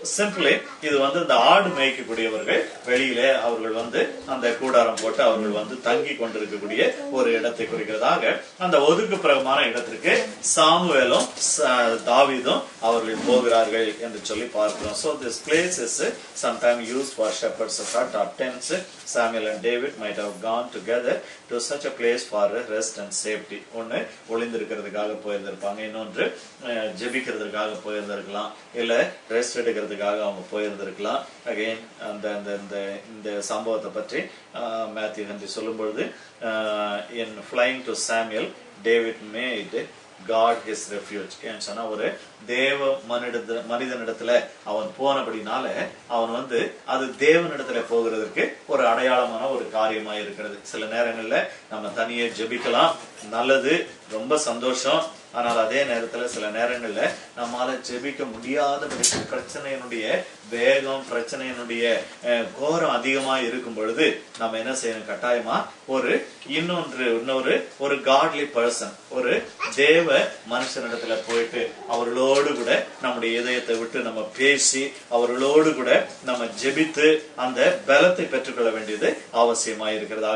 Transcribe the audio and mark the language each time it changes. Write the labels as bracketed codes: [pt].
[ta] Simply இது வந்து இந்த ஆடு மேய்க்கக்கூடியவர்கள் வெளியிலே அவர்கள் வந்து அந்த கூடாரம் போட்டு அவர்கள் வந்து தங்கி கொண்டிருக்கக்கூடிய ஒரு இடத்தை குறிக்கிறதாக அந்த ஒதுக்குப்புறமான இடத்திற்கு சாமுவேலும் தாவீதும் அவர்கள் போகிறார்கள் என்று சொல்லி பார்க்கிறோம். [en] So this place is sometimes used for shepherds hut or tents. Samuel and David might have gone together to such a place for rest and safety. [ta] ஒன்னு ஒளிந்திருக்கிறதுக்காக போயிருந்திருப்பாங்க, இன்னொன்று ஜெபிக்கிறதுக்காக போயிருந்திருக்கலாம், இல்ல ரெஸ்ட் எடுக்கிறதுக்காக அவங்க போயிருந்திருக்கலாம். அகைன் இந்த சம்பவத்தை பற்றி மேத்யூ ஹென்றி சொல்லும் பொழுது, [en] in flying to Samuel, David made God his refuge. [ta] ஏன்னு சொன்னா, ஒரு தேவ மனிதனிடத்துல அவன் போனபடினால அவன் வந்து அது தேவனிடத்துல போகிறதுக்கு ஒரு அடையாளமான ஒரு காரியமா இருக்கிறது. சில நேரங்கள்ல நம்ம தனியே ஜெபிக்கலாம், நல்லது, ரொம்ப சந்தோஷம். ஆனால் அதே நேரத்துல சில நேரங்கள்ல நம்மால ஜெபிக்க முடியாத பிரச்சனையினுடைய வேகம், பிரச்சனையினுடைய கோரம் அதிகமா இருக்கும் பொழுது நம்ம என்ன செய்யணும், கட்டாயமா இன்னொரு காட்லி பர்சன், ஒரு தேவ மனுஷனிடத்துல போயிட்டு அவர்களோடு கூட நம்முடைய இதயத்தை விட்டு நம்ம பேசி அவர்களோடு கூட நம்ம ஜெபித்து அந்த பலத்தை பெற்றுக்கொள்ள வேண்டியது அவசியமா இருக்கிறது.